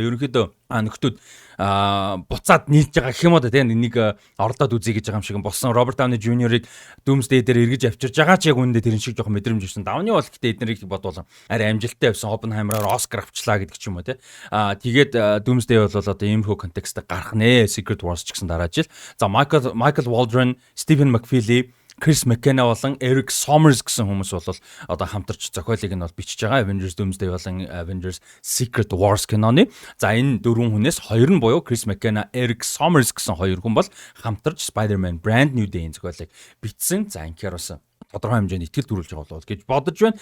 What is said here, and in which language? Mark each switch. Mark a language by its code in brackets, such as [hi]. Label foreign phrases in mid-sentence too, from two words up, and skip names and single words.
[mn] Тэгээд ерөнхийдөө нөхдүүд буцаад нийлж байгаа гэх юм уу те нэг ордоод үзье гэж байгаа юм шиг болсон. Роберт Дауни Jr.-ыг Doomsday дээр эргэж авчирж байгаа ч яг үүндээ тэрэн шиг жоохон мэдрэмж өгсөн. Дауни бол гэхдээ эднэрийг бодвол арай амжилттай байсан. Oppenheimer-аар Оскар авчлаа гэдэг ч юм уу те. Тэгээд Doomsday бол одоо иймэрхүү контекстд гарах нэ. Secret Wars ч гэсэн дараа жил. За Michael Waldron, Stephen McFeely, Chris McKenna болон Eric Sommers гэсэн хүмүүс бол одоо хамтарч зохиолыг нь бол бичиж байгаа. Avengers Doomsday болон Avengers Secret Wars киноны. За энэ дөрвөн хүнээс хоёр нь буюу Chris McKenna, Eric Sommers гэсэн хоёр хүн бол хамтарч Spider-Man Brand New Day-ийн зохиолыг бичсэн. За инхээр бас тодорхой хэмжээнд итгэл төрүүлж байгаа болов гэж бодож байна.